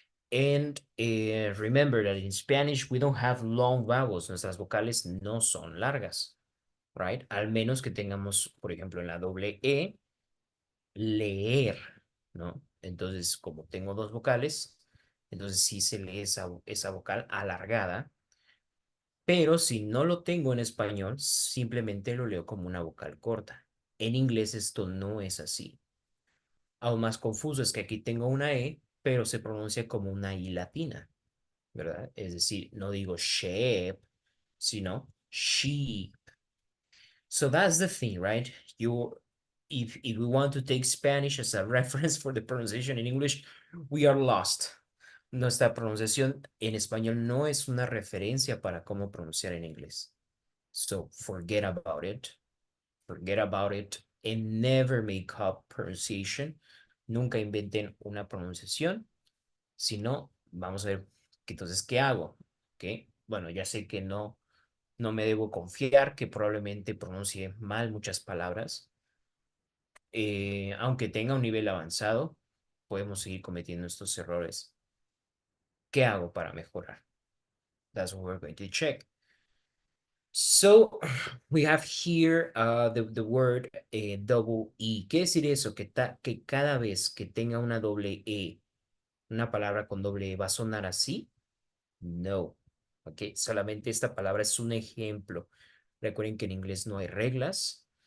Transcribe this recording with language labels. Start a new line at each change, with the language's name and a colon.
English: And remember that in Spanish we don't have long vowels,
Spanish: nuestras vocales no son largas,
English: right?
Spanish: Al menos que tengamos, por ejemplo, en la doble E, leer, ¿no? Entonces, como tengo dos vocales, Entonces sí se lee esa vocal alargada, pero si no lo tengo en español, simplemente lo leo como una vocal corta. En inglés esto no es así. Aún más confuso es que aquí tengo una E, pero se pronuncia como una I latina, ¿verdad? Es decir, no digo shape, sino sheep.
English: So that's the thing, right? If we want to take Spanish as a reference for the pronunciation in English, we are lost.
Spanish: Nuestra pronunciación en español no es una referencia para cómo pronunciar en inglés.
English: So forget about it. Forget about it and never make up pronunciation.
Spanish: Nunca inventen una pronunciación. Si no, vamos a ver entonces qué hago. ¿Ok? Bueno, ya sé que no me debo confiar, que probablemente pronuncie mal muchas palabras. Aunque tenga un nivel avanzado, podemos seguir cometiendo estos errores. ¿Qué hago para mejorar?
English: That's what we're going to check. So, we have here the word double E.
Spanish: ¿Qué decir eso? Que cada vez que tenga una doble E, una palabra con doble E, ¿va a sonar así? No. Ok, solamente esta palabra es un ejemplo. Recuerden que en inglés no hay reglas.